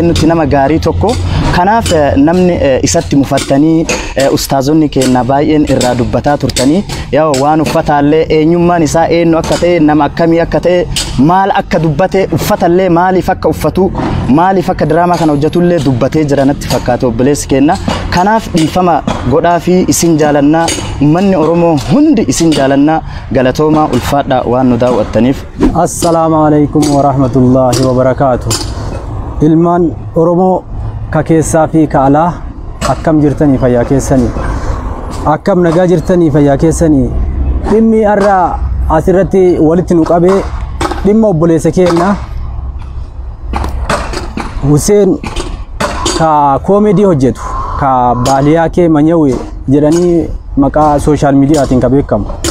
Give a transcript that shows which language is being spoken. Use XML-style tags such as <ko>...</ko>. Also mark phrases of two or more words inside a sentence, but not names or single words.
<om>beennutti nama gaarii tokko kanaaf namni isatti mufattanii ustaazonni keenya baay'een irraa dubbataa turtanii yaa waan uffataallee eenyummaan isaa eenyu akka ta'e nama akkamii akka ta'e maal akka dubbate uffatallee maaliif akka uffatu maaliif akka diraamaa kana hojjetullee dubbatee jira natti fakkaate obboleessi keenya kanaaf dhiifama godhaa fi isin jaalannaa ummanni Oromoo hundi isin jaalannaa galatooma ulfaadha waan nu daawwattaniif.</om> <ar>السلام عليكم ورحمة الله وبركاته.</ar> <om>Ilmaan Oromoo ka keessaa fi ka alaa akkam jirtanii fayyaa keessanii akkam nagaa jirtanii fayyaa keessanii dhimmi irraa asirratti walitti nu qabee dhimma obboleessa keenya Hussein ka comedy hojjetu ka baaliyaa kee manyawe jedhanii maqaa</om> <en>social mediaatiin</en> <om>ka beekamu.</om>